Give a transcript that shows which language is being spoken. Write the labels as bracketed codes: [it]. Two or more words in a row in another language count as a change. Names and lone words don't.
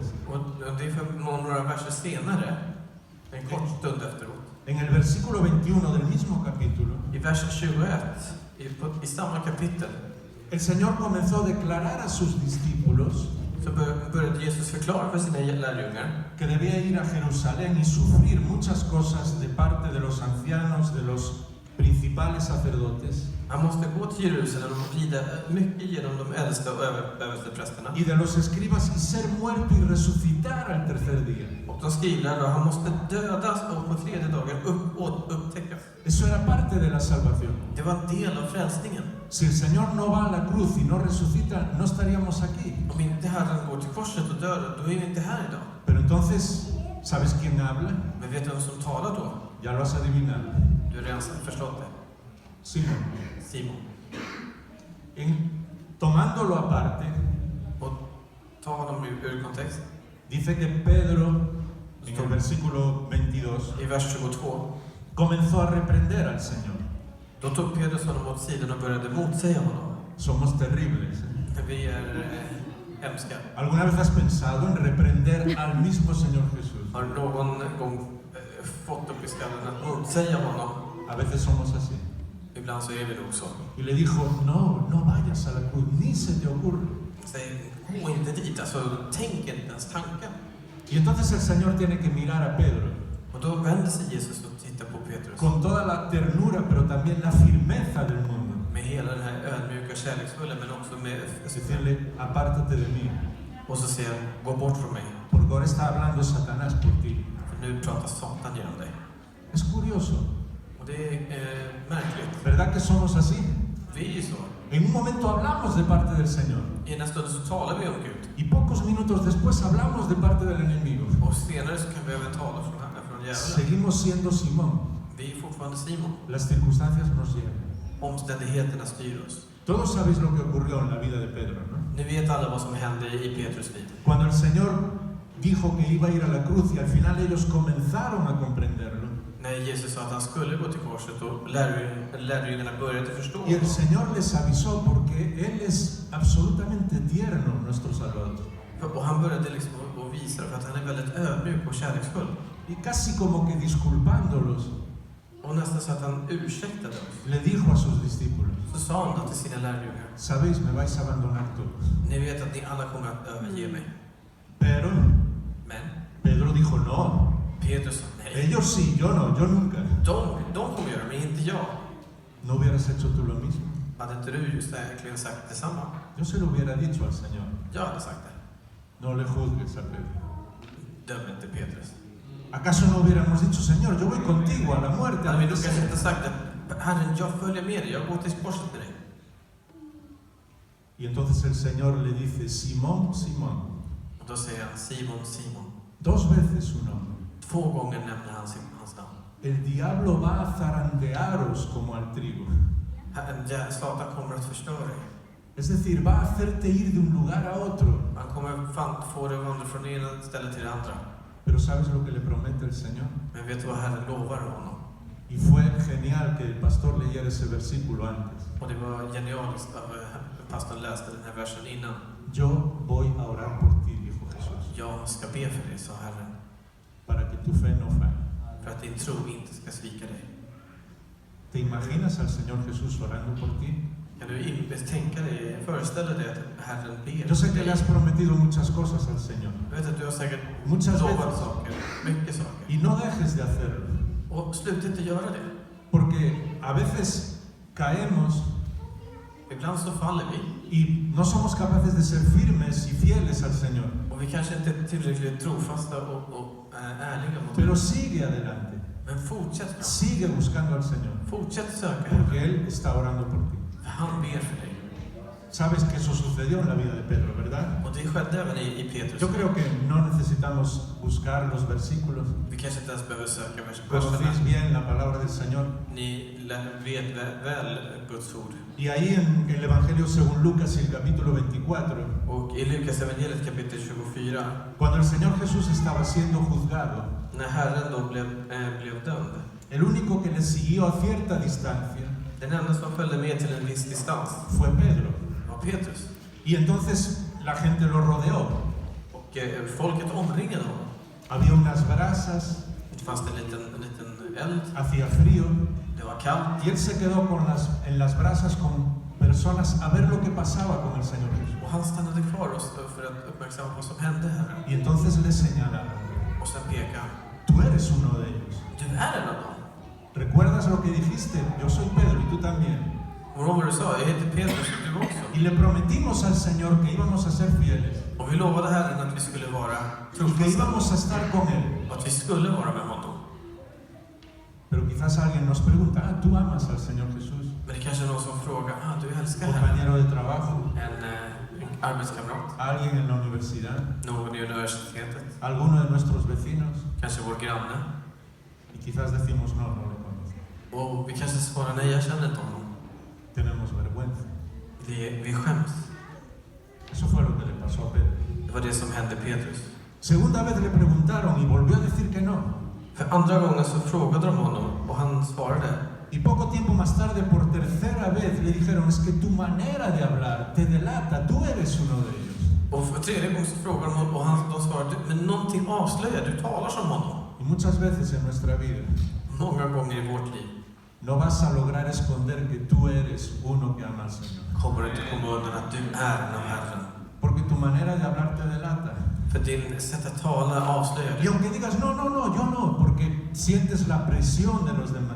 [sv] Och det är för några verser senare, en kort stund efteråt, [es] en el versículo 21 del mismo capítulo, [sv] i vers 21, i samma kapitel, [es] el Señor comenzó a declarar a sus discípulos [sv] så började Jesus förklara för sina lärjungar [es] que debía ir a Jerusalén y sufrir muchas cosas de parte de los ancianos, de los principales sacerdotes [sv] han måste gå till Jerusalem och lida mycket genom de äldste och översteprästerna. [es] y de los escribas y ser muerto y resucitar al tercer día. [sv] Och de skriver att han måste dödas och på tredje dagen upptäckas. [es] Eso era parte de la salvación. [sv] Det var en del av frälsningen. [es] Si el Señor no va a la cruz y no resucita, no estaríamos aquí. [sv] Om inte Herren går till korset och dör, då är vi inte här idag. [es] Pero entonces, ¿sabes quién habla? [sv] Men vet du vem som talar då? [es] Ya lo has adivinado. [sv] Du har redan förstått det. [es] Simón. [sv] Simon. [es] Tomándolo aparte, [sv] Och ta honom ur kontext. [es] dice que Pedro, en el versículo 22, [sv] I vers 22. [es] comenzó a reprender al Señor. [sv] Då tog Petrus honom åt sidan och började motsäga honom. [es] Somos terribles. [sv] Vi är hemska. [es] ¿Alguna vez has pensado en reprender al mismo Señor Jesús? [sv] Har någon gång fått upp i skallen att motsäga honom? [es] A veces somos así. [sv] Ibland så är vi nog så. [es] Y le dijo, no vayas a la cruz, ni se te ocurre. [sv] Säg, gå inte dit, alltså tänk inte ens tanken. [es] Y entonces el Señor tiene que mirar a Pedro [sv] Och då vänder sig Jesus och tittar på Petrus. [es] con toda la ternura, pero también la firmeza del mundo. [sv] Med hela den här ödmjuka kärleksfulla, men också med... [es] Decirle, apártate de mí, [sv] Och så säger han, gå bort från mig. [es] porque ahora está hablando Satanás por ti. [sv] För nu pratar Satan genom dig. [es] Es curioso, [sv] Och det är märkligt. [es] ¿verdad que somos así? [sv] Vi är ju så. [es] En un momento hablamos de parte del Señor [sv] I ena stunden så talar vi om Gud. [es] y pocos minutos después hablamos de parte del enemigo. [sv] Och senare så kan vi även tala från djävulen. [es] Seguimos siendo Simón. [sv] Vi är fortfarande Simon. [es] Las circunstancias nos llevan. [sv] Omständigheterna styr oss. [es] Todos sabéis lo que ocurrió en la vida de Pedro, ¿no? [sv] Ni vet alla vad som hände i Petrus liv. [es] Cuando el Señor dijo que iba a ir a la cruz y al final ellos comenzaron a comprenderlo. [sv] När Jesus sa att han skulle gå till korset och lärjungarna började förstå. [es] Y el Señor les avisó porque Él es absolutamente tierno, nuestro Salvador. [sv] Och han började liksom att visa det för att han är väldigt ödmjuk och kärleksfull. [es] Y casi como que disculpándolos, [sv] Och nästan så att han ursäktade oss. [es] le dijo a sus discípulos, [sv] Så sa han då till sina lärjungar. [es] sabéis, me vais a abandonar todos. [sv] Ni vet att ni alla kommer att överge mig. [es] Pero [sv] Men [es] Pedro dijo, no, [sv] Petrus sa nej. [es] ellos sí, yo no, yo nunca. [sv] De kommer göra, men inte jag. [es] ¿No hubieras hecho tú lo mismo? [sv] Hade inte du just verkligen sagt detsamma? [es] Yo se lo hubiera dicho al Señor. [sv] Jag hade sagt det. [es] No le juzgues a Pedro. [sv] Döm inte Petrus. [es] ¿Acaso no hubiéramos dicho, Señor, yo voy contigo a la muerte? A [sv] Hade vi [es] la [sv] då kanske [es] muerte? [sv] inte sagt att Herren, jag följer med dig, jag går till korset med dig. [es] Y entonces el Señor le dice, Simón, Simón. [sv] Och då säger han Simon, Simon. [es] 2 veces su nombre. [sv] 2 gånger nämner han hans namn. [es] El diablo va a zarandearos como al trigo. [sv] Satan kommer att förstöra dig. [es] Es decir, va a hacerte ir de un lugar a otro. [sv] Han kommer få dig att vandra från det ena stället till det andra. [es] Pero ¿sabes lo que le promete el Señor? [sv] Men vet du vad Herren lovar honom? [es] Y fue genial que el pastor leyera ese versículo antes. [sv] Och det var genialiskt att pastorn läste den här versen innan. [es] Yo voy a orar por ti, dijo Jesús, [sv] Jag ska be för dig, sa Herren, [es] para que tu fe no falle. [sv] för att din tro inte ska svika dig. [es] ¿Te imaginas al Señor Jesús orando por ti? [sv] Kan du tänka dig, föreställa dig att Herren ber [es] Yo sé [sv] för [es] que le [sv] dig? [es] has prometido muchas cosas al Señor. [sv] Jag vet att du har säkert [es] Muchas [sv] lovat [es] veces. [sv] saker, mycket saker. [es] Y no dejes de hacerlo. [sv] Och sluta inte göra det. [es] Porque a veces caemos [sv] Ibland så faller vi. [es] y no somos capaces de ser firmes y fieles al Señor. [sv] Och vi kanske inte är tillräckligt trofasta och ärliga mot [es] Pero [sv] honom. [es] sigue adelante. [sv] Men fortsätt framåt. [es] Sigue buscando al Señor. [sv] Fortsätt söka [es] Porque [sv] Herren. [es] Él está orando por ti. [sv] För han ber för dig. [es] Sabes que eso sucedió en la vida de Pedro, ¿verdad? [sv] Och det skedde även i Petrus. [es] Yo creo que no necesitamos buscar los versículos. [sv] Vi kanske inte ens behöver söka [es] Conocéis [sv] verserna. [es] bien la palabra del Señor. [sv] Ni vet väl Guds ord. [es] Y ahí en el Evangelio según Lucas, el capítulo 24, [sv] Och i Lukas evangeliet kapitel 24, [es] cuando el Señor Jesús estaba siendo juzgado, [sv] när Herren då blev dömd, [es] el único que le siguió a cierta distancia [sv] den enda som följde med till en viss distans [es] fue Pedro. [sv] var Petrus. [es] Y entonces la gente lo rodeó. [sv] Och folket omringade honom. [es] Había unas brasas, [sv] Det fanns en liten eld. [es] hacía frío, [sv] Det var kallt. [es] y él se quedó en las brasas con personas a ver lo que pasaba con el Señor Jesús. [sv] Och han stannade kvar för att uppmärksamma vad som hände här. [es] Y entonces le señalaron: [sv] Och sen pekade han. [es] tú eres uno de ellos. [sv] Du är en av dem. [es] ¿Recuerdas lo que dijiste? Yo soy Pedro y tú también. [sv] Och vad du sa? Jag heter Petrus och du också. [es] Y le prometimos al Señor que íbamos a ser fieles [sv] Och vi lovade Herren att vi skulle vara [es] y que [sv] trofasta. [es] íbamos a estar con Él. [sv] Och att vi skulle vara med honom. [es] Pero quizás alguien nos pregunta: ¿tú amas al Señor Jesús? [sv] Men det kanske är någon som frågar, du älskar Herren? [es] Compañero de trabajo, [sv] En arbetskamrat, [es] alguien en la universidad, [sv] någon i universitetet, [es] alguno de nuestros vecinos. [sv] kanske vår granne. [es] Y quizás decimos: no, no lo conozco. [sv] Och vi kanske svarar, nej, jag känner inte honom. [es] Tenemos vergüenza. [sv] Vi skäms. [es] Eso fue lo que le pasó a Pedro. [sv] Det var det som hände Petrus. [es] Segunda vez le preguntaron y volvió a decir que no. [sv] För andra gången så frågade de honom och han svarade. [es] Y poco tiempo más tarde, por tercera vez, le dijeron: es que tu manera de hablar te delata, tú eres uno de ellos. [sv] Och för tredje gången så frågade de honom och de svarade, men någonting avslöjar, du talar som honom. [es] Y muchas veces en nuestra vida [sv] Många gånger i vårt liv [es] no vas a lograr esconder que tú eres uno que ama al Señor. [sv] kommer du inte komma undan att du är en av Herren. [es] Porque tu manera de hablar te delata. [sv] För din sätt att tala avslöjar [es] Y [sv] det. [es] aunque digas: no, no, no, yo no, porque sientes la presión de los demás.